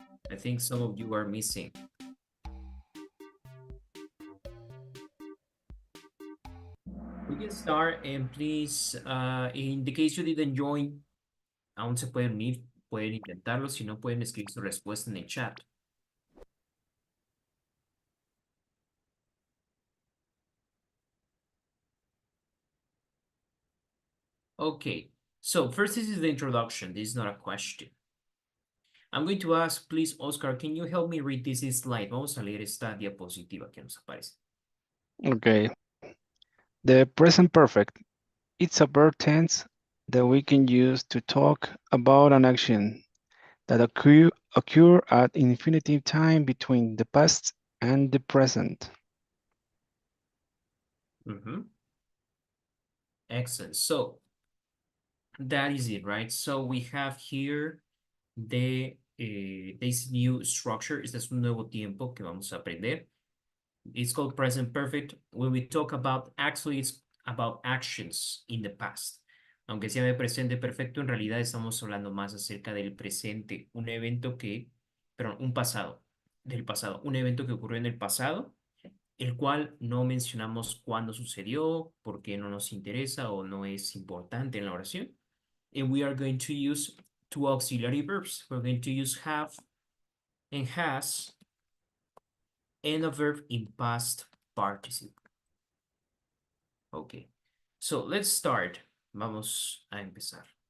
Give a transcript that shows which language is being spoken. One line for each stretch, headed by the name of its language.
English: I think some of you are missing. We can start and please, in the case you didn't join,
Spanish: aún se pueden unir, pueden intentarlo, si no pueden escribir su respuesta en el chat.
English: Okay, so first this is the introduction, this is not a question. I'm going to ask, please, Oscar, can you help me read this slide?
Spanish: Vamos a leer esta diapositiva que nos aparece.
English: Okay. The present perfect. It's a verb tense that we can use to talk about an action that occur at infinitive time between the past and the present. Excellent. So that is it, right? So we have here this new structure.
Spanish: Este es un nuevo tiempo que vamos a aprender.
English: It's called present perfect. When we talk about, actually, it's about actions in the past.
Spanish: Aunque sea de presente perfecto, en realidad estamos hablando más acerca del presente, un evento que, perdón, un pasado. del pasado, un evento que ocurrió en el pasado, el cual no mencionamos cuándo sucedió, por qué no nos interesa o no es importante en la oración.
English: And we are going to use two auxiliary verbs. We're going to use have and has and a verb in past participle. Okay, so let's start.
Spanish: Vamos a empezar.